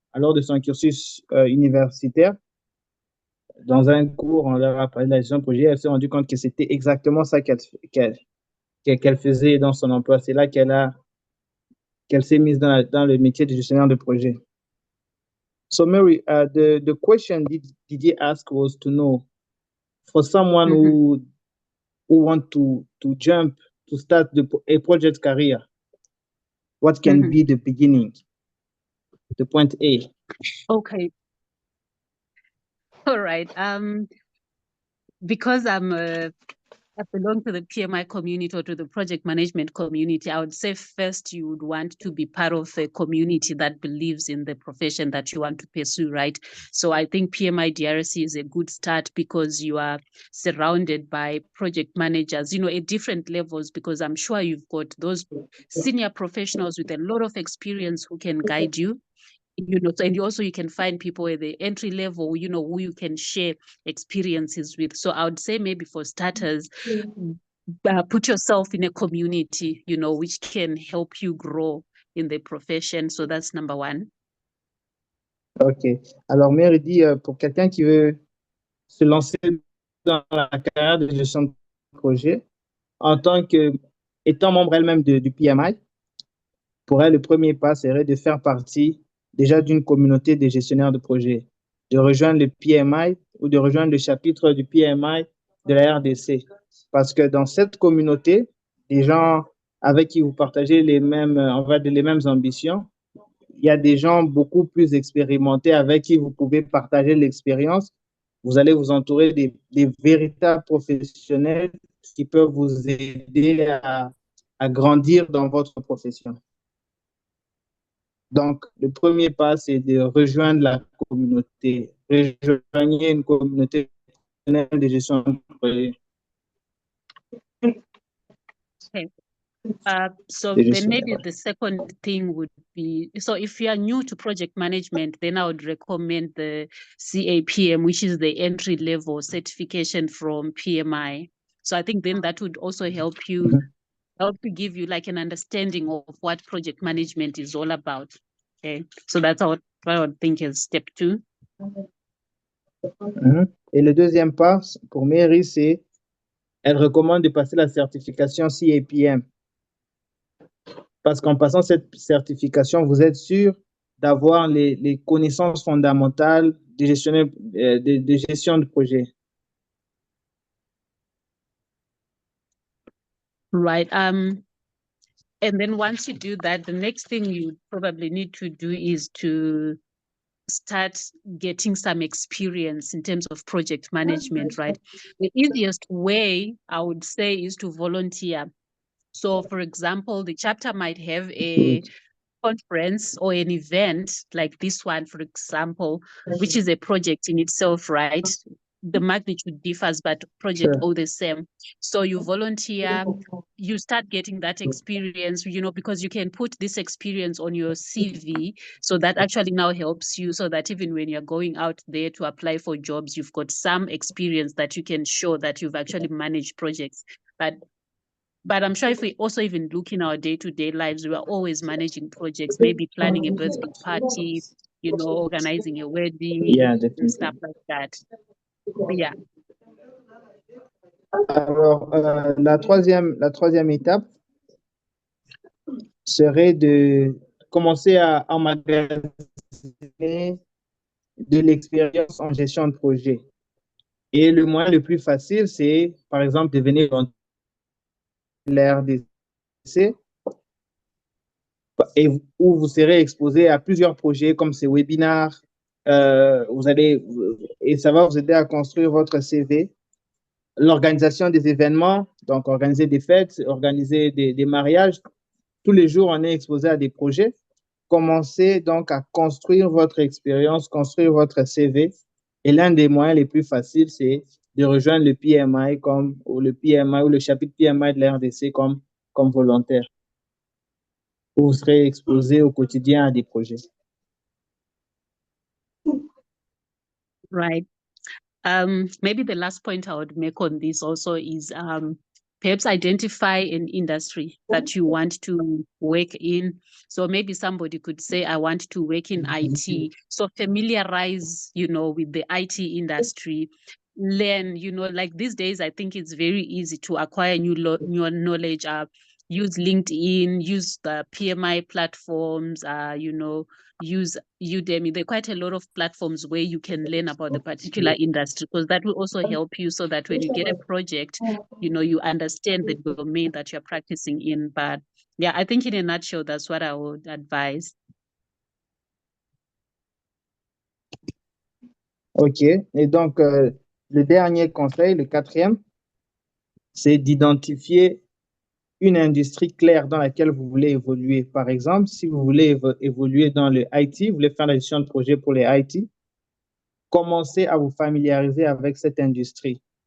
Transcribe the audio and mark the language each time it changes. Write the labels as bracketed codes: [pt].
[fr] lors de son cursus universitaire. Dans un cours, on leur a parlé de la gestion de projet. Elle s'est rendue compte que c'était exactement ça qu'elle faisait dans son emploi. C'est là qu'elle s'est mise dans le métier de gestionnaire de projet. [en] So Mary, the question Didier asked was to know, for someone who want to jump, to start a project career, what can be the beginning, the point A? Okay. All right. Because I belong to the PMI community or to the project management community, I would say first you would want to be part of a community that believes in the profession that you want to pursue, right? So I think PMI DRC is a good start because you are surrounded by project managers, you know, at different levels, because I'm sure you've got those senior professionals with a lot of experience who can guide you. You know, and also you can find people at the entry level, you know, who you can share experiences with. So I would say maybe for starters, put yourself in a community, you know, which can help you grow in the profession. So that's number one. OK. [fr] Alors, Mary dit, pour quelqu'un qui veut se lancer dans la carrière de gestion de projet, étant membre elle-même du PMI, pour elle, le premier pas serait de faire partie déjà d'une communauté de gestionnaires de projet, de rejoindre le PMI ou de rejoindre le chapitre du PMI de la RDC. Parce que dans cette communauté, des gens avec qui vous partagez les mêmes ambitions, il y a des gens beaucoup plus expérimentés avec qui vous pouvez partager l'expérience. Vous allez vous entourer des véritables professionnels qui peuvent vous aider à grandir dans votre profession. Donc, le premier pas, c'est de rejoindre la communauté. Rejoignez une communauté de gestion de projet. Okay. [en] So then maybe the second thing would be, so if you are new to project management, then I would recommend the CAPM, which is the entry level certification from PMI. So I think then that would also help you give you like an understanding of what project management is all about. Okay, so that's what I would think is step 2. [fr] Et le deuxième pas pour Mary, c'est elle recommande de passer la certification CAPM. Parce qu'en passant cette certification, vous êtes sûr d'avoir les connaissances fondamentales de gestion de projet. Right. [en] And then once you do that, the next thing you probably need to do is to start getting some experience in terms of project management, right? The easiest way I would say is to volunteer. So for example, the chapter might have a conference or an event like this one, for example, which is a project in itself, right? The magnitude differs, but project all the same. So you volunteer, you start getting that experience, you know, because you can put this experience on your CV. So that actually now helps you so that even when you're going out there to apply for jobs, you've got some experience that you can show that you've actually managed projects. But I'm sure if we also even look in our day-to-day lives, we are always managing projects, maybe planning a birthday party, you know, organizing a wedding, and stuff like that. Yeah. [fr] Alors, la troisième étape serait de commencer à emmagasiner de l'expérience en gestion de projet. Et le moyen le plus facile, c'est, par exemple, devenir l'RDC, et où vous serez exposé à plusieurs projets comme ces webinaires. Et ça va vous aider à construire votre CV. L'organisation des événements, donc organiser des fêtes, organiser des mariages. Tous les jours, on est exposé à des projets. Commencez donc à construire votre expérience, construire votre CV. Et l'un des moyens les plus faciles, c'est de rejoindre le PMI ou le chapitre PMI de la RDC comme volontaire. Vous serez exposé au quotidien à des projets. [en] Right. Maybe the last point I would make on this also is perhaps identify an industry that you want to work in. So maybe somebody could say, I want to work in IT. So familiarize, with the IT industry. Learn, like these days, I think it's very easy to acquire new knowledge. Use LinkedIn, use the PMI platforms, use Udemy. There are quite a lot of platforms where you can learn about the particular industry, because that will also help you so that when you get a project, you understand the domain that you're practicing in. But yeah, I think in a nutshell, that's what I would advise. OK. [fr] Et donc, le dernier conseil, le quatrième, c'est d'identifier une industrie claire dans laquelle vous voulez évoluer. Par exemple, si vous voulez évoluer dans le IT, vous voulez faire la gestion de projet pour les IT, commencez à vous familiariser avec cette industrie.